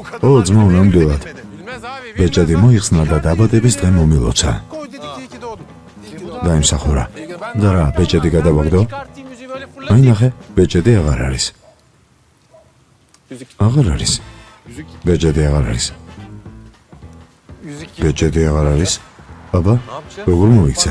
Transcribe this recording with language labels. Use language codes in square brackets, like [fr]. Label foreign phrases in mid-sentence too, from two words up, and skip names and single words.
[ka] ო, ძმაო, ნამდვილად. [tr] Bilmez abi. [ka] ბეჭედი მოიხსნა და დაბადების დღე მომილოცა. [tr] Koy dedik iyi ki doğdun. [ka] დაიმსახურა. და რა, ბეჭედი გადავაგდო? აი ნახე, ბეჭედი აღარ არის. აღარ არის. ბეჭედი აღარ არის. ბეჭედი აღარ არის. აბა, როგორ მოიქცეთ?